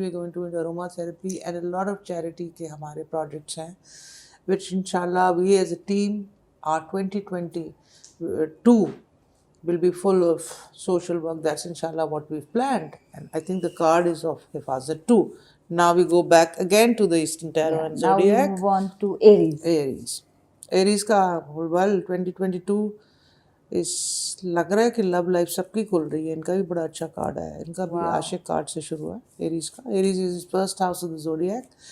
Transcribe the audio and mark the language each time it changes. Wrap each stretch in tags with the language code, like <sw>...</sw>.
<en>We're going to into aromatherapy and a lot of charity</en> <ur>ke hamare projects hain,</ur> <en>which inshallah we as a team, our 2022 will be full of social work. That's inshallah what we've planned. And I think the card is of Hifazat too. Now we go back again to the Eastern Tarot and Now we Zodiac. move on to Aries.</en> <ur>Aries کا well 2022 اس لگ رہا ہے کہ لو life سب کی کھل رہی ہے. ان کا بھی بڑا اچھا کارڈ ہے. ان کا بھی عاشق کارڈ سے شروع ہے ایریز کا.</ur> <en>Aries is first house of the zodiac.</en>